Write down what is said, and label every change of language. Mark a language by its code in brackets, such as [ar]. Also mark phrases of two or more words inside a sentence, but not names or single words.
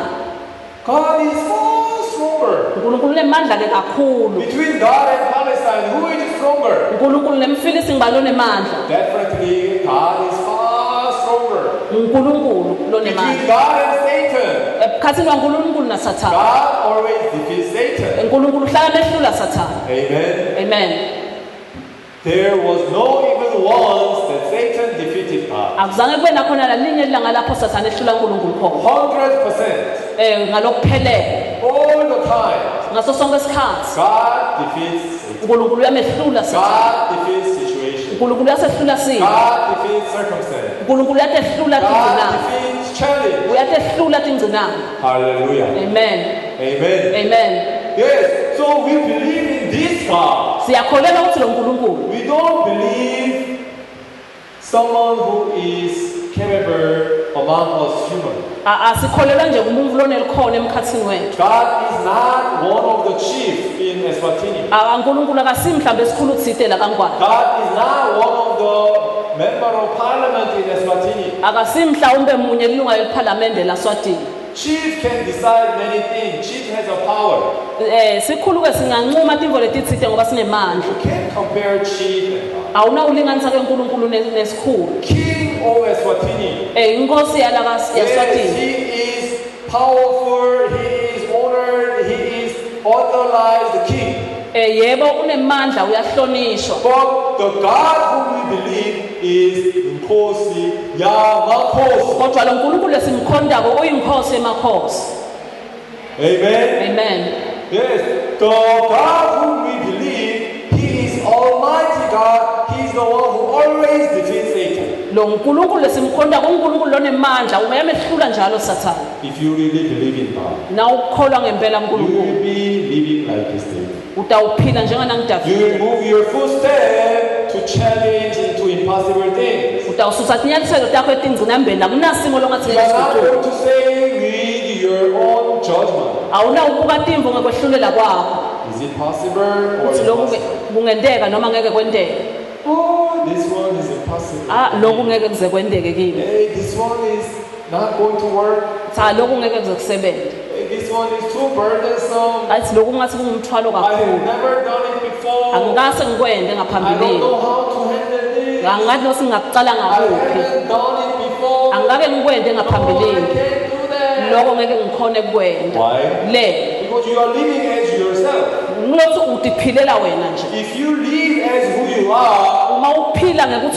[en] God is far stronger. [ss] uNkulunkulu unemandla ke kakhulu. [en] Between God and Palestine, who is stronger? [ss] uNkulunkulu nemfilisti ngibani onemandla? [en] Definitely, God is far stronger. [ss] uNkulunkulu [en] Between [ss] lonemandla. [en] God and Satan, [ss] Emkhathini waNkulunkulu naSathane. [en] God always defeats Satan. [ss] uNkulunkulu uhlala mehlula sathana. [en] Amen. Amen. There was no even once that Satan defeated God. [ss] Akuzange kube nakhona lalinye ilanga lapho sathana ehlula uNkulunkulu khona. [en] 100%. [ss] Ngalokuphelele. [en] All the time. [ss] Ngaso sonke isikhathi. [en] God defeats Satan. [ss] uNkulunkulu uyamehlula sathana. [en] God defeats situation. [ss] uNkulunkulu uyasehlula simo. [en] God defeats circumstance. [ss] uNkulunkulu uyatehlula [en] God [ss] tingcinamba. [en] defeats challenge. [ss] Uyatehlula tingcinamba. [en] Hallelujah. Amen. Amen. Amen. Yes. So we believe in this God. [ss] Siyakholelwa ukuthi lo uNkulunkulu. [en] We don't believe someone who is capable among us humans. [ss] Asikholelwa nje umuntu lonelikhona emkhathini wethu. [en] God is not one of the chiefs in Eswatini. [ss] uNkulunkulu akasimhlawumbe esikhulu thite la kaNgwane. [en] God is not one of the member of parliament in Eswatini. [ss] Akasimhlawumbe munye ilunga leParliament laSwatini. [en] Chief can decide many things. Chief has a power. [ss] Sikhulu ke singancuma imvo letithite ngoba sinemandla. [en] You can't compare chief and God. [ss] Awunawulinganisa ke uNkulunkulu nesikhulu. [en] King of Eswatini. [ss] Inkosi yala [en] Yes, [ss] yaSwatini. [en] he is powerful, he is honored, he is authorized king. [ss] Yebo unemandla uyahlonishwa. [en] But the God whom we believe is [ss] Nkosi Yamakhosi. Kodwa lo uNkulunkulu lesimkhondako uyinkosi emakhosi. [en] Amen. Amen. Yes, the God whom we believe, he is Almighty God. He is the one who always defeats Satan. [ss] Lo uNkulunkulu lesimkhondako uNkulunkulu lonemandla uyamehlula njalo sathana. [en] If you really believe in God, [ss] Na ukholwa ngempela [en] you [ss] uNkulunkulu. [en] will be living like this David. [ss] Utawuphila njengana [en] You will [ss] ngidavide. [en] move your footstep to challenge into impossible things. [ss] Utawususa tinyathelo takho etingcinambeni akunasimo longathi [en] You are not [ss] ngesikuthula. [en] going to say with your own judgment. [ss] Awunawubuka timvo ngekwehlulela kwakho. [en] Is it possible or [ss] Uthi lokhu [en] impossible? [ss] kungenteka noma ngeke kwenteke. [en] Oh, this one is impossible. [ss] Lokhu ngeke kuze kwenteke kimi. [en] Hey, this one is not going to work. [ss] Lokhu ngeke kuze kusebente. [en] Hey, this one is too burdensome. [ss] Athi lokhu ngathi kungumthwalo [en] I have [ss] kakhulu. [en] never done it before. [ss] Angikase ngikwende [en] I don't [ss] ngaphambilini. [en] know how to handle this. [ss] Angathi nosingakucala [en] I [ss] ngakuphi. [en] haven't done it before. [ss] Angake ngikwende [en] No, I [ss] ngaphambilini. [en] can't do that. [ss] Lokho ngeke ngikhone kukwenda. [en] Why? [ss] Le [en] Because you are living as yourself. [ss] ngokuthi utiphilela wena nje. [en] If you live as who you are, [ss] Uma uphila ngekuthi